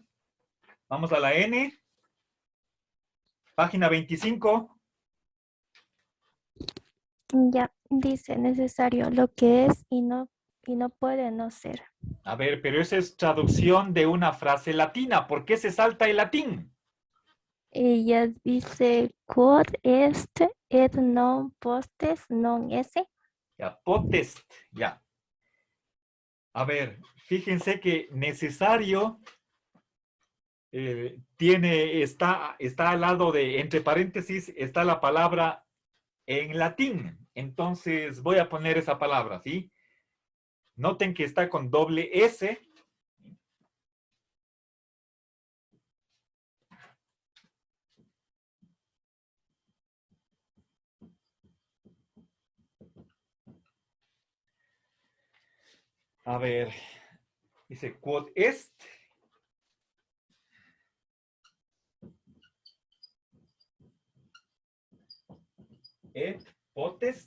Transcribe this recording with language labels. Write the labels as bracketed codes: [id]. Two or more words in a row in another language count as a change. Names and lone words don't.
[es] Vamos a la N. Página 25. Ya, dice necesario lo que es y no puede no ser. A ver, pero esa es traducción de una frase latina. ¿Por qué se salta el latín? Ella dice [la] quod est et non postes non esse. [es] Ya, potest, ya. A ver, fíjense que necesario está al lado de, entre paréntesis, está la palabra en latín. Entonces voy a poner esa palabra, ¿sí? Noten que está con doble S. A ver, dice [la] quod est. Et potest.